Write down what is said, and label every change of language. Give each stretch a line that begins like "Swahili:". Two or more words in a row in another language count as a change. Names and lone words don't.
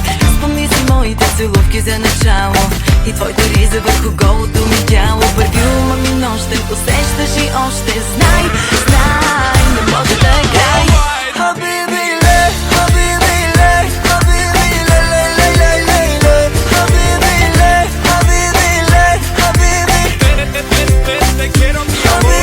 Bulgarian: Спомни си моите целувки за начало и твоята риза върху голото ми тяло. Парфюма ми нощен усещаш и още знай, знай, не може да е край. Хабиби ле, хабиби ле, хабиби ле, ле, ле, ле, ле, ле. Хабиби ле, хабиби ле, хабиbi.
Spanish: Te quiero mi amor.